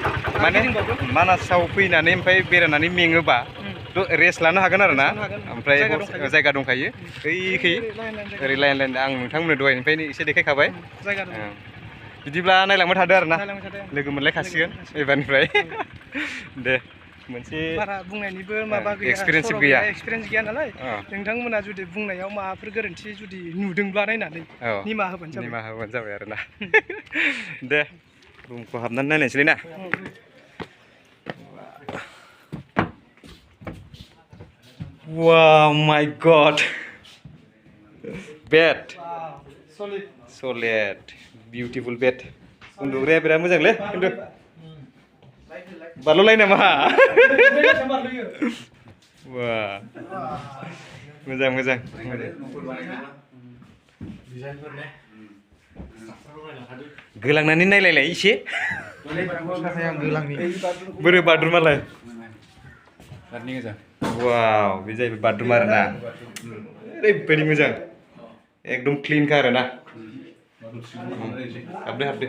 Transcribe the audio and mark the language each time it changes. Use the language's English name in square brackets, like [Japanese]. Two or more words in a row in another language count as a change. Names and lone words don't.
[Bodo] माने मानासाव फैनानै ओमफ्राय बेरायनानै मेङोबा रेस्ट लानो हागोन आरो ना ओमफ्राय जायगा दंखायो ओइखै ओरै लाइन आं नोंथांमोननो दहायनिफ्रायनो एसे देखायखाबाय बिदिब्ला नायलांबाय थादो आरो ना लोगो मोनलायखासिगोन एबारनिफ्राय दे मोनसे बारा बुंनायनिबो माबा गैया एक्सपिरियेन्स गैया नालाय नोंथांमोना जुदि बुंनायाव माबाफोर गोरोन्थि जुदि नुदोंब्ला नायनानै निमाहा होबानो जाबाय आरो ना दे रुमखौ हाबनानै नायनायसैलै ना [English] Wow, my God! Bed. Solid. Beautiful bed. [Bodo] Uन्दुग्राया बिराद मोजांलै खिन्थु बारल'लाय नामा वाह मोजां गोलांनानै नायलायलाय एसे बोरो बाथरुमालाय वाव बे जाहैबाय बाथरुम आरो ना ओरैबायदि मोजां एकदम क्लिनखा आरो ना हाबदो